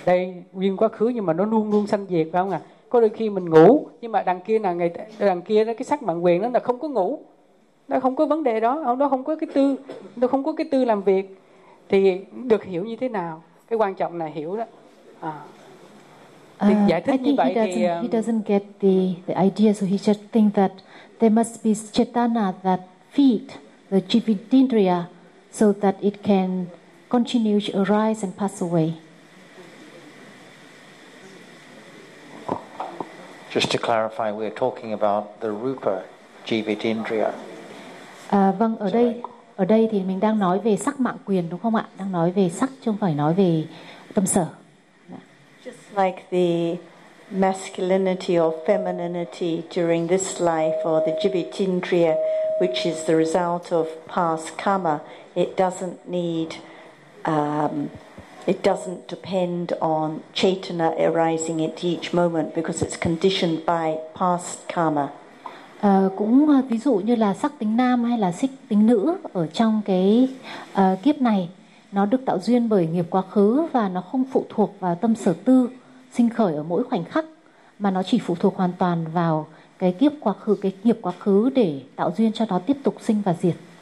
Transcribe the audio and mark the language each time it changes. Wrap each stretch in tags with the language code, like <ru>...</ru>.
<vi>Đây nguyên quá khứ nhưng mà nó luôn luôn sanh diệt phải không ạ? Có đôi khi mình ngủ nhưng mà đằng kia là ngày đằng kia đó cái sắc mạng quyền nó là không có ngủ. Nó không có vấn đề đó, nó không có cái tư, nó không có cái tư làm việc, thì được hiểu như thế nào? Cái quan trọng là hiểu đó. Giải thích như vậy thì</vi> <en>he doesn't get the idea, so he just think that there must be chetana that feed the jivitindriya so that it can continue to arise and pass away. Just to clarify, we're talking about the rupa jivitindriya.</en> <vi>Vâng, ở đây thì mình đang nói về sắc mạng quyền đúng không ạ? Đang nói về sắc chứ không phải nói về tâm sở.</vi> <en>Just like the masculinity or femininity during this life or the jivitindriya, which is the result of past karma, it doesn't need it doesn't depend on chaitana arising at each moment because it's conditioned by past karma.</en> <vi>Cũng ví dụ như là sắc tính nam hay là sắc tính nữ ở trong cái kiếp này nó được tạo duyên bởi nghiệp quá khứ và nó không phụ thuộc vào tâm sở tư sinh khởi ở mỗi khoảnh khắc, mà nó chỉ phụ thuộc hoàn toàn vào cái kiếp quá khứ, cái nghiệp quá khứ để tạo duyên cho nó tiếp tục sinh và diệt.</vi>